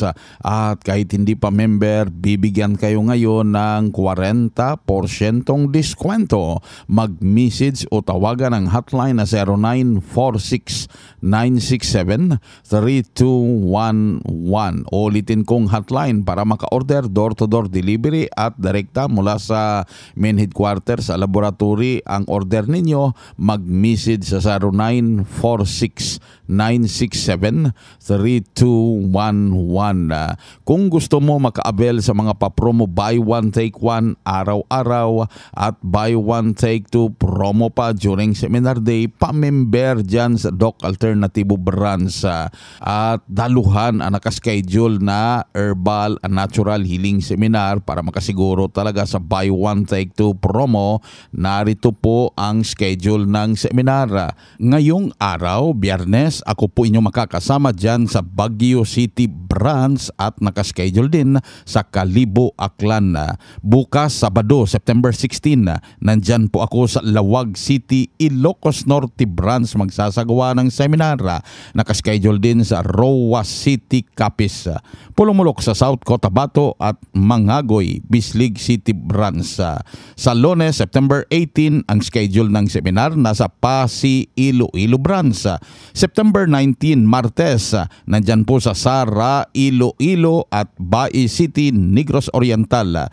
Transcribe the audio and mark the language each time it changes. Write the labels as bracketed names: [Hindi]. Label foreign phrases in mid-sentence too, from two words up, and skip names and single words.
[Filipino] At kahit hindi pa member, bibigyan kayo ngayon ng 40% diskwento. Mag-message o tawagan ang hotline na 0946-967-3211. Ulitin kong hotline para maka-order [English] door-to-door delivery [Filipino] at direkta mula sa [English] main headquarters [Filipino] sa laboratory ang order ninyo. Mag-message sa 0946-967-3211. Kung gusto mo maka-avail sa mga pa-promo [English] buy one take one [Filipino] araw-araw at [English] buy one take two promo [Filipino] pa [English] during seminar day, [Filipino] pa-member dyan sa Doc Alternatibo branch at daluhan ang nakaschedule na [English] herbal and natural healing seminar [Filipino] para makasiguro talaga sa [English] buy one take two promo. [Filipino] Narito po ang schedule ng seminar. Ngayong araw, Biyernes, ako po inyo makakasama dyan sa Baguio City branch at nakaschedule din sa Kalibo, Aklan. Bukas, Sabado, September 16, nandyan po ako sa Lawag City, Ilocos Norte branch magsasagawa ng seminar. Nakaschedule din sa Roa City, Capiz. Pulumulok sa South Cotabato at Mangagoy, Bislig City branch. Sa Lunes, September 18, ang schedule ng seminar nasa Pasi, Iloilo branch. September 19, Martes, nandyan po sa Sara, Iloilo at Bai City, Negros Oriental.